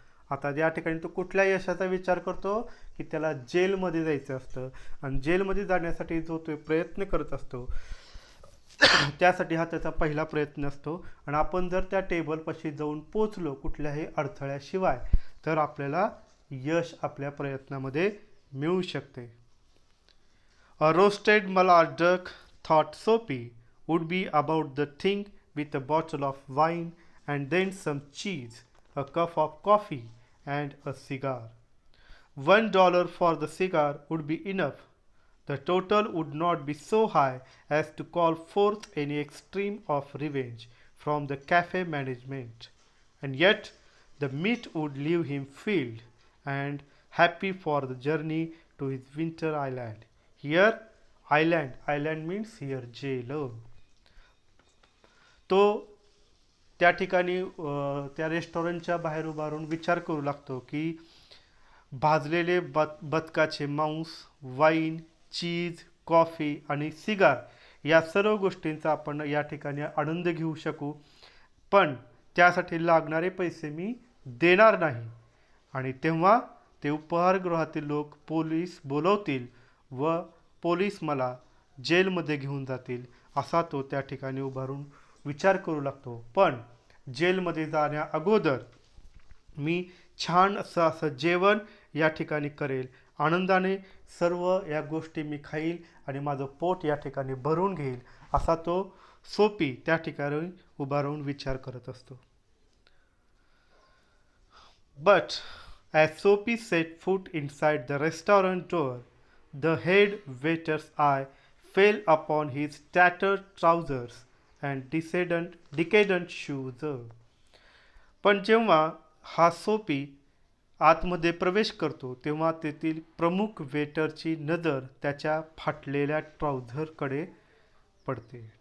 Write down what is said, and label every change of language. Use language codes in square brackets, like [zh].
[mr] आता या ठिकाणी तो कुठल्या यशाचा विचार करतो की त्याला जेलमध्ये जायचं असतं, आणि जेलमध्ये जाण्यासाठी जो तो प्रयत्न करत असतो त्यासाठी हा त्याचा पहिला प्रयत्न असतो. आणि आपण जर त्या टेबलपाशी जाऊन पोचलो कुठल्याही अडथळ्याशिवाय तर आपल्याला यश आपल्या प्रयत्नामध्ये मिळू शकते. [en] A roasted Malay duck, thought Soapy, would be about the thing with a bottle of wine and then some cheese, a cup of coffee, and a cigar. $1 for the cigar would be enough. The total would not be so high as to call forth any extreme of revenge from the cafe management, and yet the meat would leave him filled and happy for the journey to his winter island. Here, island means here jail. [mr] तो त्या ठिकाणी त्या रेस्टॉरंटच्या बाहेर उभारून विचार करू लागतो की भाजलेले बदकाचे मांस, वाईन, चीज, कॉफी आणि सिगार या सर्व गोष्टींचा आपण या ठिकाणी आनंद घेऊ शकू, पण त्यासाठी लागणारे पैसे मी देणार नाही. आणि तेव्हा ते उपहारगृहातील लोक पोलीस बोलवतील व पोलीस मला जेलमध्ये घेऊन जातील असा तो त्या ठिकाणी उभारून विचार करू लागतो. पण जेलमध्ये जाण्या अगोदर मी छान असं जेवण या ठिकाणी करेल, आनंदाने सर्व या गोष्टी मी खाईल आणि माझं पोट या ठिकाणी भरून घेईल असा तो सोपी त्या ठिकाणी उभा राहून विचार करत असतो. [en] But as Soapy set foot inside the restaurant door, the head waiter's eye fell upon his tattered trousers and decadent shoes. [mr] पण जेव्हा हा सोपी आतमध्ये प्रवेश करतो तेव्हा तेथील प्रमुख वेटरची नजर त्याच्या फाटलेल्या ट्राउझरकडे पडते.